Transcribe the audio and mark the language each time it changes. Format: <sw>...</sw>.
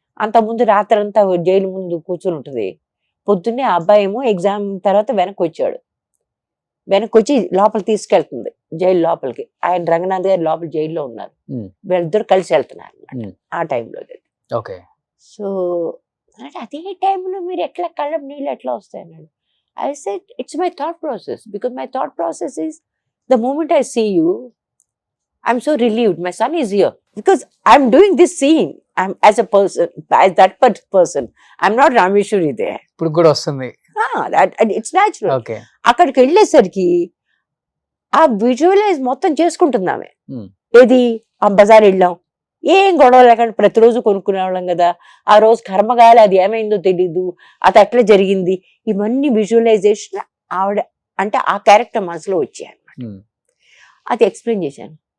<te>అంతకుముందు రాత్రంతా జైలు ముందు కూర్చుని ఉంటుంది. పొద్దున్నే ఆ అబ్బాయి ఏమో ఎగ్జామ్ తర్వాత వెనక్కి వచ్చాడు, వెనక్కి వచ్చి లోపల తీసుకెళ్తుంది జైలు లోపలికి. ఆయన రంగనాథ్ గారు లోపల జైల్లో ఉన్నారు, వీళ్ళిద్దరు కలిసి వెళ్తున్నారు అన్నమాట ఆ టైంలో. ఓకే. సో అదే టైంలో మీరు ఎట్లా కళ్ళ నీళ్ళు ఎట్లా వస్తాయి అన్నాడు.</te> <en>I said, it's my thought process. Because my thought process is, the moment I see you, I'm so relieved. My son is here. Because I'm doing this scene. I'm as a person, as that person. I'm not Rameshwari there.</en> <te>ఇప్పుడు కూడా వస్తుంది.</te> <en>It's natural. Okay.</en> <te>అక్కడికి వెళ్ళేసరికి ఆ visualise మొత్తం చేసుకుంటున్నామే. ఏది ఆ బజార్ వెళ్ళాం, ఏం గొడవ లేకుండా ప్రతిరోజు కొనుక్కునే వాళ్ళం కదా. ఆ రోజు కర్మగాలి అది ఏమైందో తెలీదు, అది అట్లా జరిగింది. ఇవన్నీ విజువలైజేషన్ ఆవిడ అంటే ఆ క్యారెక్టర్ మనసులో వచ్చాయి అన్నమాట. అది ఎక్స్ప్లెయిన్ చేశాను.</te>